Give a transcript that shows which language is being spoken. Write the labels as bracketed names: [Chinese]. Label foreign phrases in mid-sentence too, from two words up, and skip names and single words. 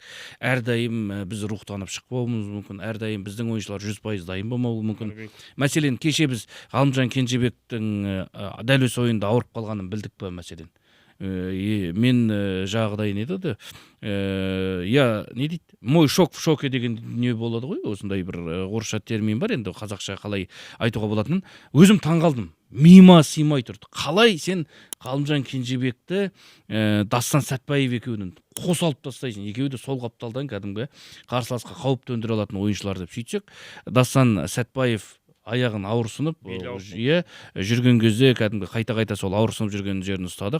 [Kazakh] Әрдайым біз рухтанып шықпауымыз мүмкін. Әрдайым біздің ойыншылар 100% дайын болмауы мүмкін. Мәселен, кеше біз Ғалымжан Кенжебектің дәл осы ойында ауырып қалғанын білдік па мәселен? Мен жағдай не деді? Я не дейді? [Russian] Мой шок в шоке [Kazakh] деген дүние болады ғой. Осындай бір орысша термин бар, енді қазақша қалай айтуға болатынын. Өзім таңғалдым. Миыма сыймай тұрды. Қалай сен Ғалымжан Кенжебекті Дастан Сәтбаев екеуінің қос алып тастайсың? Екеуі де сол қапталдан кәдімгі қарсыласқа қауіп төндіре алатын ойыншылар деп сөйтсек, Дастан Сәтбаев аяғын ауырсынып, жүрген кезде кәдімгі қайта сол ауырсынып жүрген жерін ұстадық.